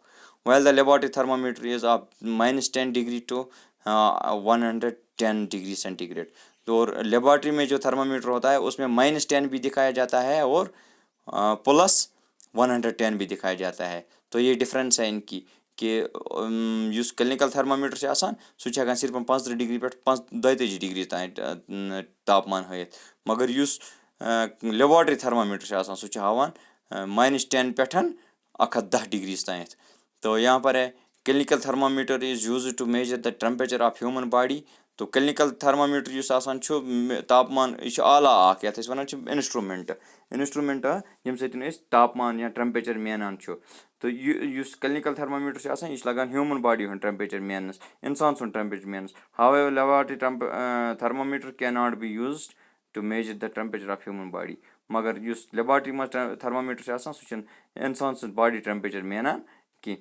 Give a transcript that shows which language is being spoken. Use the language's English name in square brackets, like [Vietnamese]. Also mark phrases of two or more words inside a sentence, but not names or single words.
[English] Well the laboratory thermometer is of -10 degree to 110 degree centigrade. [Hindi] तो लेबोरेटरी में जो थर्मामीटर होता है उसमें -10 भी दिखाया जाता है और +110 भी दिखाया जाता है। तो ये डिफरेंस है इनकी कि [English] clinical thermometer [Kashmiri] से आसान सह हेकान सिर्फ 35 डिग्री पे 42 डिग्री तान तापमान हयत, मगर [English] laboratory thermometer [Kashmiri] से आसान सह हावान -10 पे 110 डिग्री तान। [Hindi] तो यहाँ पर है [English] clinical thermometer is used to measure the temperature of human body. [Kashmiri] तो [English] clinical thermometer [Kashmiri] युस आसान तापमान यह आला यथ [English] one instrument [Kashmiri] यम सत तापमान या टेम्परेचर मेनान। तो [English] clinical thermometer [Kashmiri] से आसान यह लगान [English] human body [Kashmiri] हूँ टेम्परेचर मेनस, इंसान सुन टेम्परेचर मेनस। [English] However laboratory thermometer cannot be used to measure the temperature of human body. [Kashmiri] मगर लेबोरेटरी मज थर्मामीटर से आसान सह इंसान सुन [English] body temperature [Kashmiri] मेनान कि।